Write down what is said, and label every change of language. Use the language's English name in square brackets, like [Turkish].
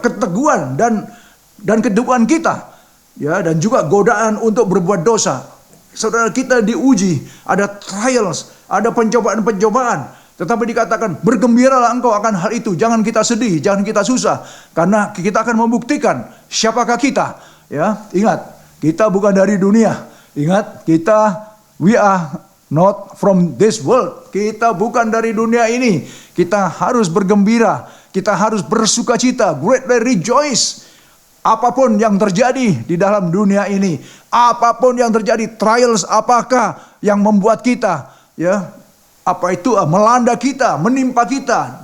[Indonesian] Keteguhan dan keteguhan kita, ya, dan juga godaan untuk berbuat dosa. Saudara, kita diuji, ada trials, ada pencobaan-pencobaan. Tetapi dikatakan bergembiralah engkau akan hal itu. Jangan kita sedih, jangan kita susah, karena kita akan membuktikan siapakah kita. Ya, ingat. Kita bukan dari dunia. Ingat, [English] we are not from this world. [Indonesian] Kita bukan dari dunia ini. Kita harus bergembira. Kita harus bersukacita. [English] Greatly rejoice. [Indonesian] Apapun yang terjadi di dalam dunia ini. Apapun yang terjadi, trials apakah yang membuat kita, ya, melanda kita, menimpa kita.